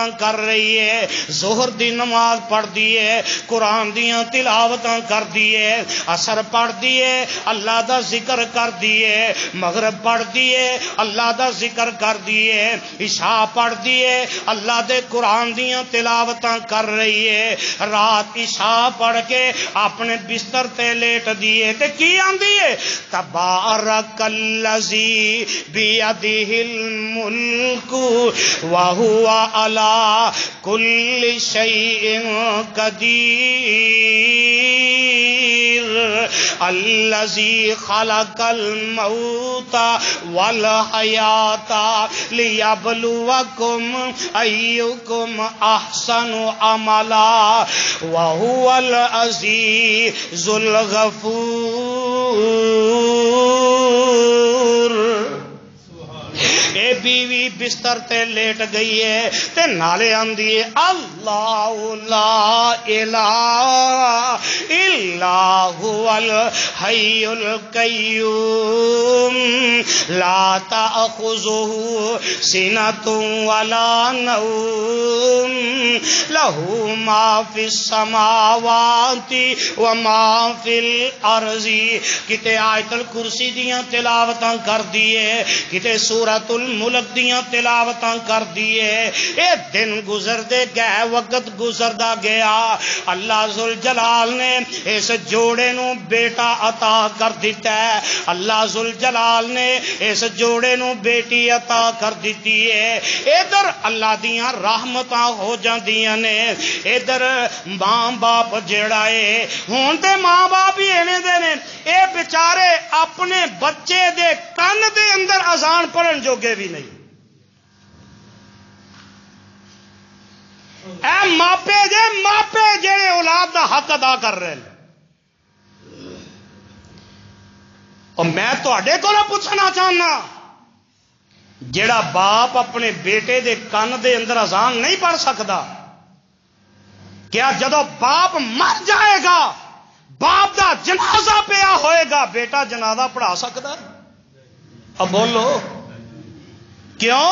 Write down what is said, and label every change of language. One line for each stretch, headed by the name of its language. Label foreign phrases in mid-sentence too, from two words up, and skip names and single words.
Punjabi: کر رہی ہے ظہر دی نماز پڑھ دی ہے قرآن دیاں تلاوتاں کر دی ہے عصر پڑھ دی ہے اللہ دا ذکر کر دی ہے مغرب پڑھ دی ہے اللہ دا ذکر کر دی ہے عشاء پڑھ دی ہے اللہ دے قرآن دیاں تلاوتاں کر رہی ہے رات عشاء پڑھ کے اپنے بستر تے لیٹ دیے تے کی آندی ہے
Arabic: تبارک الذی بیدہ الملک وہو علی کل شیء قدیر الذی خلق الموت والحیات لیبلوکم ایکم احسن عملا وہو العزیز
Punjabi: الغفور اے بیوی بستر تے لیٹ گئی ہے تے نالے آندی ہے
Arabic: اللہ لا الہ الا هو الحی القیوم لا تأخذه سنۃ ولا نوم له ما فی السماوات وما فی الارض
Punjabi: کتے آیت الکرسی دیاں تلاوتاں کر دیے کتے سورۃ الملک دیاں تلاوتاں کر دیے اے دن گزر دے گئے وقت گزردا گیا اللہ ذوالجلال نے اس جوڑے نو بیٹا عطا کر دیتا ہے اللہ ذوالجلال نے اس جوڑے نو بیٹی عطا کر دیتی ہے ادھر اللہ دیاں رحمتاں ہو جاندیاں نے ادھر ماں باپ جیڑا ہے ہون تے ماں باپ ہی ایویں دے نے اے بیچارے اپنے بچے دے کن دے اندر اذان پڑھن جوگے بھی نہیں اے ماپے جڑے اولاد دا حق ادا کر رہے ہیں اور میں تواڈے کولوں پوچھنا چاہنا جڑا باپ اپنے بیٹے دے کن دے اندر اذان نہیں پڑھ سکتا کیا جدو باپ مر جائے گا باپ دا جنازہ پیا ہوئے گا بیٹا جنازہ پڑھا سکتا ہے؟ اب بولو کیوں؟